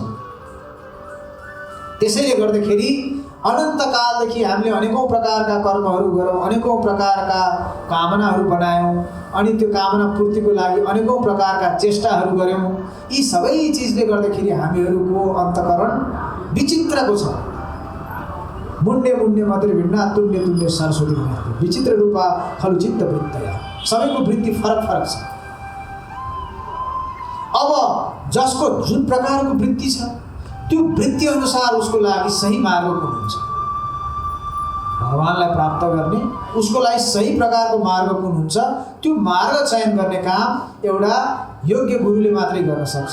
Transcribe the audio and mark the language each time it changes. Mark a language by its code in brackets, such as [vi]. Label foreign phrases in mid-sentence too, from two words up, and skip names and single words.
[ne] त्यसैले गर्दाखेरि अनन्तकालदेखि हामीले अनेकौँ प्रकारका कर्महरू गरौँ, अनेकौँ प्रकारका कामनाहरू बनायौँ, अनि त्यो कामना पूर्तिको लागि अनेकौँ प्रकारका चेष्टाहरू गऱ्यौँ। यी सबै चिजले गर्दाखेरि हामीहरूको अन्तःकरण विचित्रको छ। [sa] मुन्डे मुन्डे मात्रै भिन्ना तुल्य तुल्य सरस्वती महत्व विचित्र रूपा खलु चित्त वृत्तया। [ne] सबैको वृत्ति फरक फरक छ। अब जसको जुन प्रकारको वृत्ति छ त्यो वृत्ति अनुसार उसको लागि सही मार्ग कुन हुन्छ, भगवानलाई प्राप्त गर्ने उसको लागि सही प्रकारको मार्ग कुन हुन्छ, त्यो मार्ग चयन गर्ने काम एउटा योग्य गुरुले मात्रै गर्न सक्छ।